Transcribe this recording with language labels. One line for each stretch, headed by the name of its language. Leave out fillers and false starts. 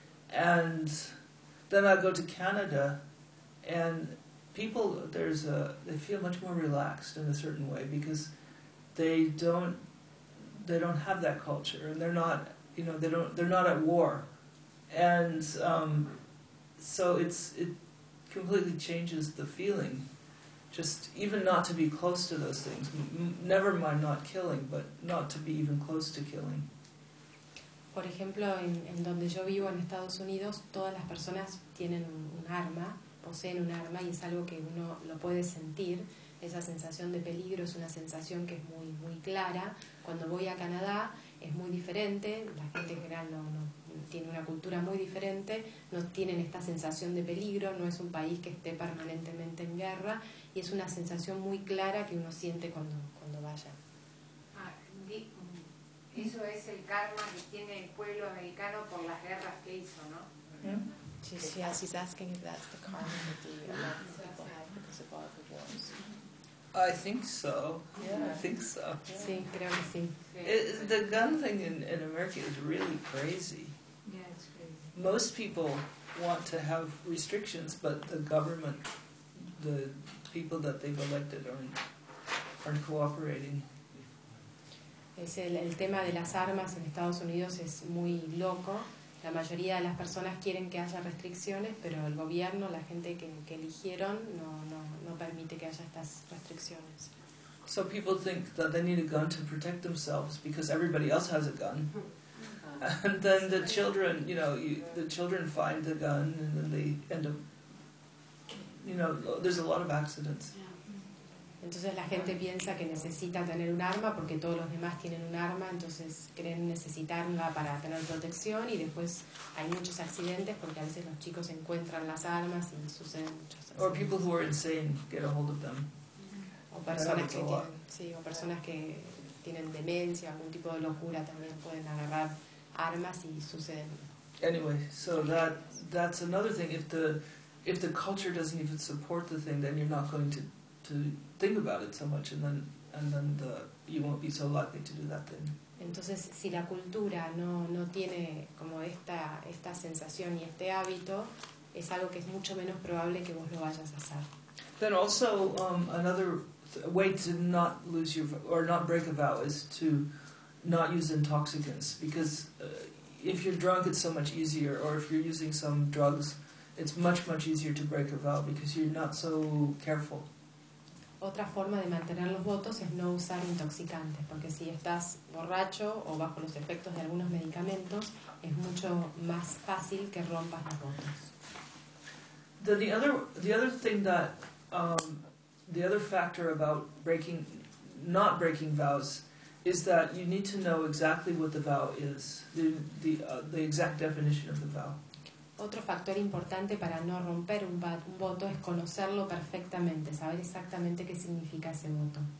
English: And then I go to Canada and people, they feel much more relaxed in a certain way because they don't have that culture, and they're not at war, and so it completely changes the feeling, just even not to be close to those things. Never mind not killing, but not to be even close to killing.
Spanish: Por ejemplo, en donde yo vivo en Estados Unidos, todas las personas tienen un arma. Poseen un arma y es algo que uno lo puede sentir. Esa sensación de peligro es una sensación que es muy, muy clara. Cuando voy a Canadá es muy diferente. La gente en general no tiene una cultura muy diferente. No tienen esta sensación de peligro. No es un país que esté permanentemente en guerra. Y es una sensación muy clara que uno siente cuando vaya. Ah, eso es el karma que tiene el pueblo americano por las guerras que hizo, ¿no? ¿Sí?
English: She's asking if that's the karma that the American people have because of all the wars. I think so. Yeah. I think so.
Spanish: Sí, creo que sí.
English: The gun thing in America is really crazy. Yeah, it's crazy. Most people want to have restrictions, but the government, the people that they've elected aren't cooperating.
Spanish: Es el tema de las armas en Estados Unidos es muy loco. La mayoría de las personas quieren que haya restricciones, pero el gobierno, la gente que eligieron, no permite que haya estas restricciones.
English: So people think that they need a gun to protect themselves because everybody else has a gun. And then the children, you know, the children find the gun and then they end up, you know, there's a lot of accidents.
Spanish: Entonces la gente piensa que necesita tener un arma porque todos los demás tienen un arma, entonces creen necesitarla para tener protección, y después hay muchos accidentes porque a veces los chicos encuentran las armas y suceden muchos accidentes.
English: Or people who are insane get a hold of them.
Spanish: O personas que tienen, sí, o personas que tienen demencia, algún tipo de locura, también pueden agarrar armas y suceden.
English: Anyway, so that's another thing. If the culture doesn't even support the thing, then you're not going to think about it so much, and then you won't be so likely to do that thing.
Spanish: Entonces, si la cultura no tiene como esta sensación y este hábito, es algo que es mucho menos probable que vos lo vayas a hacer.
English: Then also another way to not lose your or not break a vow is to not use intoxicants, because if you're drunk, it's so much easier. Or if you're using some drugs, it's much, much easier to break a vow because you're not so careful.
Spanish: Otra forma de mantener los votos es no usar intoxicantes, porque si estás borracho o bajo los efectos de algunos medicamentos, es mucho más fácil que rompas los votos.
English: The other factor about not breaking vows is that you need to know exactly what the vow is, the exact definition of the vow.
Spanish: otro factor importante para no romper un voto es conocerlo perfectamente, saber exactamente qué significa ese voto.